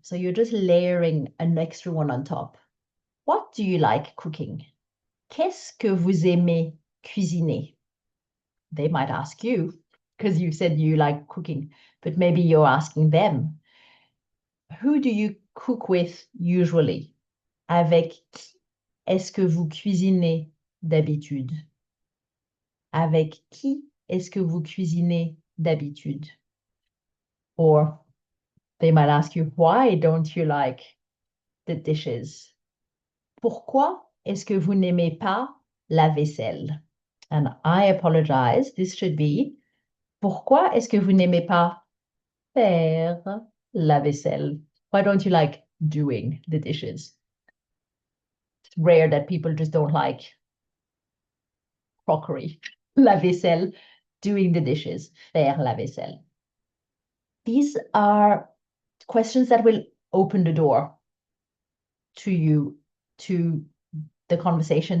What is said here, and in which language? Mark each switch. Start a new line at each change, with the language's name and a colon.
English: So you're just layering an extra one on top. What do you like cooking?
French: Qu'est-ce que vous aimez cuisiner?
English: They might ask you, because you said you like cooking, but maybe you're asking them. Who do you cook with usually?
French: Avec qui est-ce que vous cuisinez d'habitude? Avec qui est-ce que vous cuisinez d'habitude?
English: Or they might ask you, why don't you like the dishes?
French: Pourquoi est-ce que vous n'aimez pas la vaisselle?
English: And I apologize. This should be,
French: pourquoi est-ce que vous n'aimez pas faire la vaisselle?
English: Why don't you like doing the dishes? It's rare that people just don't like crockery, la vaisselle, doing the dishes,
French: faire la vaisselle.
English: These are questions that will open the door to you, to the conversation.